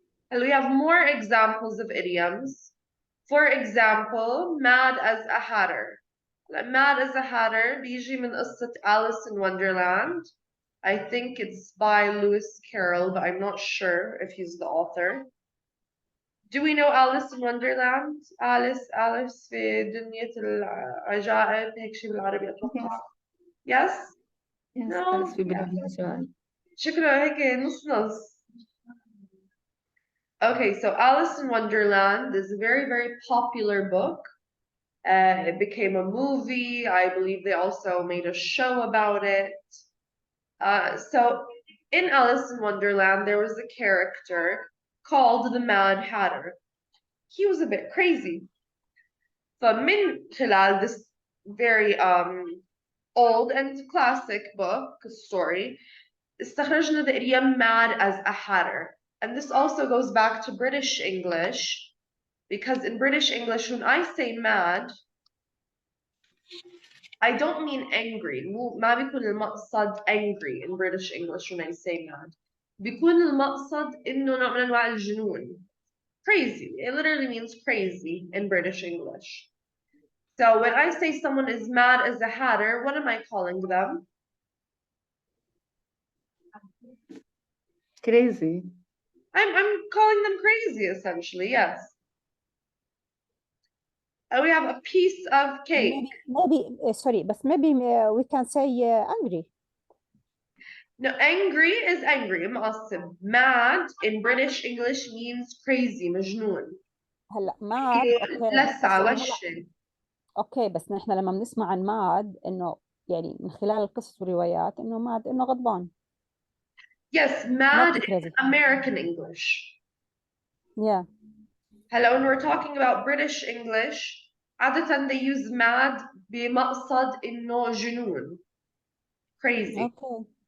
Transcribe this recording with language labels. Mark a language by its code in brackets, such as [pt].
[en] And we have more examples of idioms. For example, mad as a hatter. Mad as a Hatter [ar] بيجي من قصة [en] Alice in Wonderland. I think it's by Lewis Carroll, but I'm not sure if he's the author. Do we know Alice in Wonderland? [ar] Alice في دنيا العجائب هيك شيء بالعربي أتوقع. [en] Yes? No? [ar] أليس في بلاد العجائب. شكله هيك نص نص. [en] Okay, so Alice in Wonderland is a very, very popular book. It became a movie. I believe they also made a show about it. So in Alice in Wonderland, there was a character called the Mad Hatter. He was a bit crazy. [ar] فمن خلال [en] this very old and classic book story, [ar] استخرجنا [en] the idiom mad as a hatter. And this also goes back to British English, because in British English, when I say mad, I don't mean angry. [ar] ما بيكون المقصد [en] angry in British English when I say mad. [ar] بيكون المقصد إنه نوع من أنواع الجنون. [en] Crazy. It literally means crazy in British English. So when I say someone is mad as a hatter, what am I calling them? Crazy. I'm calling them crazy essentially, yes. And we have a piece of cake. Maybe sorry, but maybe we can say angry. No, angry is angry. مقصد. Mad in British English means crazy, مجنون. [ar] هلا ماد اوكي لسعة بس وشي. اوكي بس نحن لما بنسمع عن ماد انه يعني من خلال القصص والروايات انه ماد انه غضبان. [en] Yes, mad is American English. Yeah. Hello, when we're talking about British English, [ar] عادة [en] they use mad [ar] بمقصد إنه جنون. [en] Crazy. Okay.